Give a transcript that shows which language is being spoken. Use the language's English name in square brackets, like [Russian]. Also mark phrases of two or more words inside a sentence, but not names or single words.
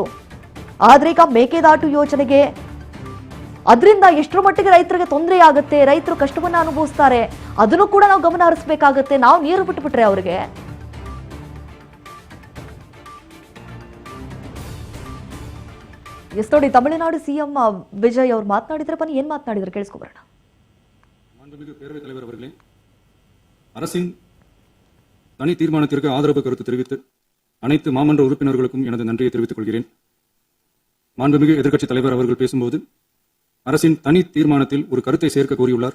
[Kannada] ಆದ್ರೆ ಈಗ ಮೇಕೆದಾಟು ಯೋಜನೆಗೆ ಅದರಿಂದ ಎಷ್ಟರ ಮಟ್ಟಿಗೆ ರೈತರಿಗೆ ತೊಂದರೆ ಆಗುತ್ತೆ, ರೈತರು ಕಷ್ಟವನ್ನ ಅನುಭವಿಸ್ತಾರೆ, ಅದನ್ನು ಕೂಡ ನಾವು ಗಮನ ಹರಿಸಬೇಕಾಗತ್ತೆ. ನಾವು ನೀರು ಬಿಟ್ಬಿಟ್ರೆ ಅವ್ರಿಗೆ ಎಸ್ ನೋಡಿ, ತಮಿಳುನಾಡು ಸಿಎಂ ವಿಜಯ್ ಅವರು ಮಾತನಾಡಿದ್ರೆ ಬನ್ನಿ ಏನ್ ಮಾತನಾಡಿದ್ರೆ ಕೇಳಿಸ್ಕೊಬರೋಣ. [Tamil] மாண்புமிகு பேரவைத் தலைவர் அவர்களே, அரசின் தனி தீர்மானத்திற்கு ஆதரவு கருத்து தெரிவித்து அனைத்து மாமன்ற உறுப்பினர்களுக்கும் எனது நன்றியை தெரிவித்துக் கொள்கிறேன். மாண்புமிகு எதிர்க்கட்சித் தலைவர் அவர்கள் பேசும்போது அரசின் தனி தீர்மானத்தில் ஒரு கருத்தை சேர்க்க கோரியுள்ளார்.